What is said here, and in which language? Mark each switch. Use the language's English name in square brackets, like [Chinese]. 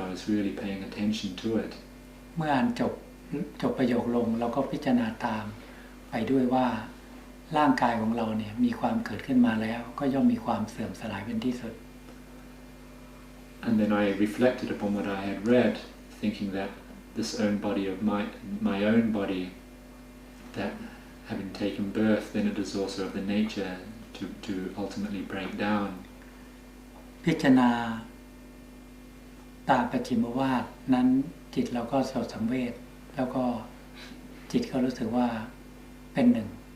[English] I was really paying attention to it. [Thai] เมื่ออ่านจบประโยคลงเราก็พิจารณาตามไปด้วยว่าร่างกายของเราเนี่ยมีความเกิดขึ้นมาแล้วก็ย่อมมีความเสื่อมสลายเป็นที่สุด [English] And then I reflected upon what I had read, thinking that this own body of my own body, that having taken birth, then it is also of the nature to ultimately break down. [Thai] พิจารณาตามปัจฉิมวาทนั้นจิตเราก็สดสังเวชแล้วก็จิตก็รู้สึกว่าเป็นหนึ่ง